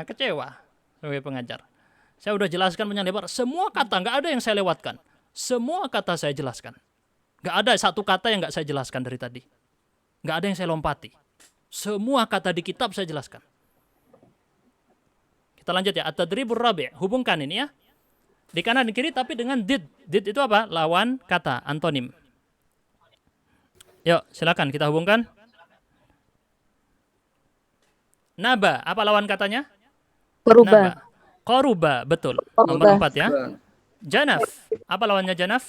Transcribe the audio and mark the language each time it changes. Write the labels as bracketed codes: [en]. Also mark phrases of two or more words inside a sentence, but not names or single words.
[id] Kecewa sebagai pengajar. Saya udah jelaskan panjang lebar, semua kata nggak ada yang saya lewatkan. Semua kata saya jelaskan. Nggak ada satu kata yang nggak saya jelaskan dari tadi. Nggak ada yang saya lompati. Semua kata di kitab saya jelaskan. Kita lanjut ya. [ar] التدريب الرابع'. [id] Hubungkan ini ya. Di kanan di kiri tapi dengan did. Did itu apa? Lawan kata, antonim. Yuk, silakan kita hubungkan. Naba, apa lawan katanya? Qaruba. Qaruba, betul. Qaruba. Nomor 4 ya. Janaf, apa lawannya janaf?